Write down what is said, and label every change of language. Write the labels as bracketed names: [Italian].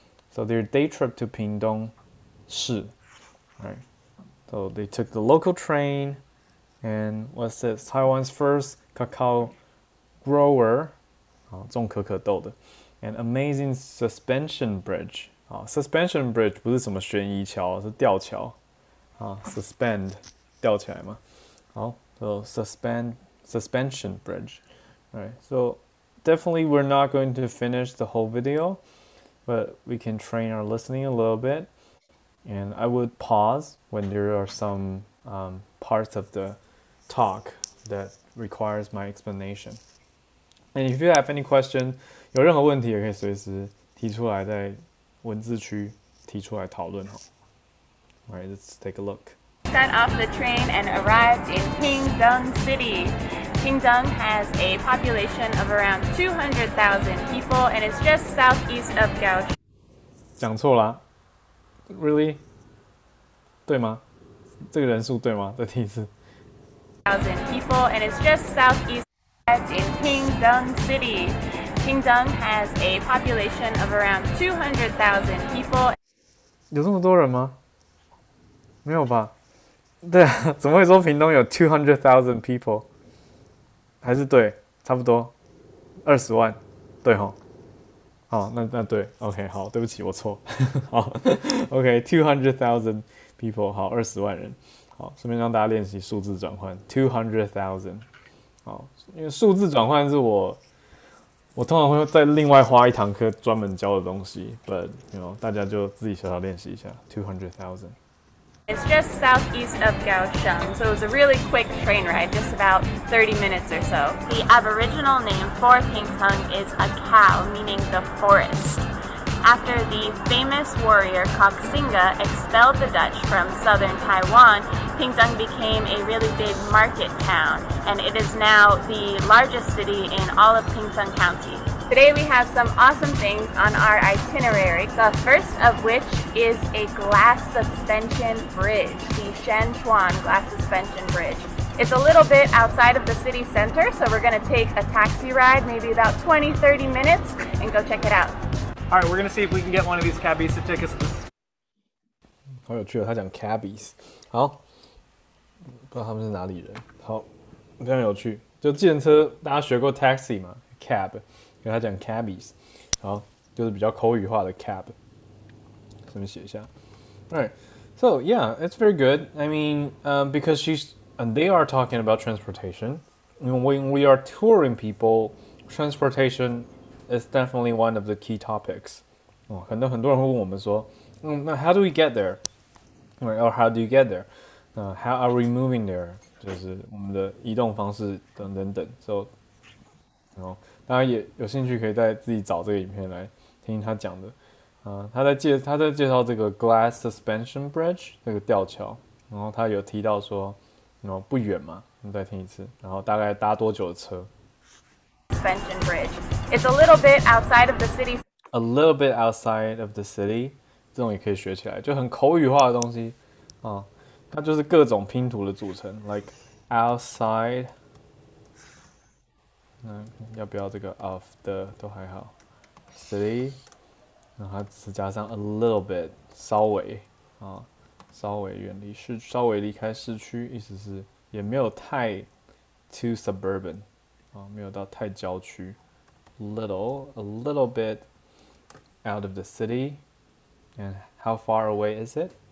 [English] So their day trip to Pingdong Shi, right? So they took the local train, and what's this? Taiwan's first cacao grower, [Chinese] 种可可豆的, [English] and amazing suspension bridge. Suspension bridge [Chinese] 不是什么悬疑桥，是吊桥。suspend 吊起来嘛。好。 [English] So suspension bridge. Alright, so definitely we're not going to finish the whole video, but we can train our listening a little bit. And I would pause when there are some parts of the talk that requires my explanation. And if you have any question, [Chinese] 有任何问题也可以随时提出来，在文字区提出来讨论哈。 [English] Alright, let's take a look. Got off the train and arrived in Pingdong City. Pingdong has a population of around 200,000 people and it's just southeast of Kaohsiung. [Chinese] 讲错啦 ？ [English] Really？ [Chinese] 对吗？这个人数对吗？再听一次。 [English] 1,000 people and it's just southeast in Pingdong City. Pingdong has a population of around 200,000 people. [Chinese] 有这么多人吗？没有吧？对啊，怎么会说屏东有200,000 people？ 还是对，差不多20万，对吼。好，那对 ， [English] OK， [Chinese] 好，对不起，我错。好 ，OK，200,000 people， 好，20万人。好，顺便让大家练习数字转换，200,000。好，因为数字转换是我通常会再另外花一堂课专门教的东西 ， [English] but [Chinese] 大家就自己小小练习一下，200,000。 [English] It's just southeast of Kaohsiung, so it was a really quick train ride, just about 30 minutes or so. The Aboriginal name for Pingtung is a cow, meaning the forest. After the famous warrior Koxinga expelled the Dutch from southern Taiwan, Pingtung became a really big market town, and it is now the largest city in all of Pingtung County. Today we have some awesome things on our itinerary, the first of which is a glass suspension bridge, the Shanchuan Glass Suspension Bridge. It's a little bit outside of the city center, so we're going to take a taxi ride, maybe about 20-30 minutes, and go check it out. All right, we're going to see if we can get one of these cabbies to take us to this. [Chinese] 好有趣哦，他讲 cabbies， 好，不知道他们是哪里人，好，非常有趣。就计程车，大家学过 taxi 嘛 ，cab。跟他讲 cabbies， 好，就是比较口语化的 cab， 顺便写一下。 [English] Alright, so yeah, it's very good. I mean, because they are talking about transportation. When we are touring people, transportation is definitely one of the key topics. [Chinese] 很多人会问我们说，那 [English] how do we get there? Or how do you get there? How are we moving there? [Chinese] 就是我们的移动方式等等等。 [English] So, [Chinese] 大家也有兴趣可以再自己找这个影片来听他讲的。他在介绍这个 Glass Suspension Bridge 这个吊桥，然后他有提到说，不远嘛，我们再听一次，然后大概搭多久的车 [English] Suspension Bridge. It's a little bit outside of the city. A little bit outside of the city， [Chinese] 这种也可以学起来，就很口语化的东西啊，它就是各种拼图的组成 ， [English] like outside。 [Chinese] 要不要这个 of 的都还好 ，city， 然后它只加上 [English] a little bit， [Chinese] 稍微远离稍微离开市区，意思是也没有太 [English] too suburban， [Chinese] 没有到太郊区 [English] a little bit out of the city， and how far away is it?